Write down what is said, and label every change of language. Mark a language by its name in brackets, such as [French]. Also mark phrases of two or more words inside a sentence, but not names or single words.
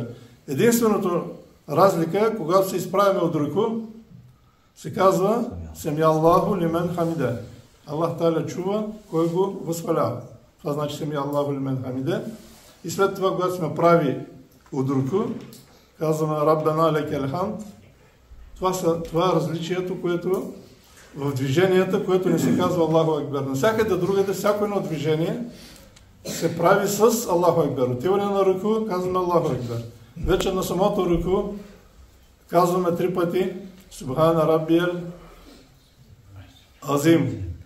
[Bulgarian] Единственото разлика е, когато се изправяме от руку, се казва [Arabic] سمع الله لمن حمده. [Bulgarian] Аллах Та'аля чува, кой го възхвалява. Това значи [Arabic] سمع الله لمن حمده. [Bulgarian] И след това, когато сме прави от руку, казваме [Arabic] ربنا لك الحمد. [Bulgarian] Това е различието, което в движенията, което не се казва [Arabic] الله أكبر. [Bulgarian] Навсякъде другаде, всяко едно движение се прави с [Arabic] الله أكبر. [Bulgarian] Отиване на руку, казваме [Arabic] الله أكبر. [Bulgarian] Вече на самото руку казваме 3 пъти [Arabic] سبحان ربي العظيم.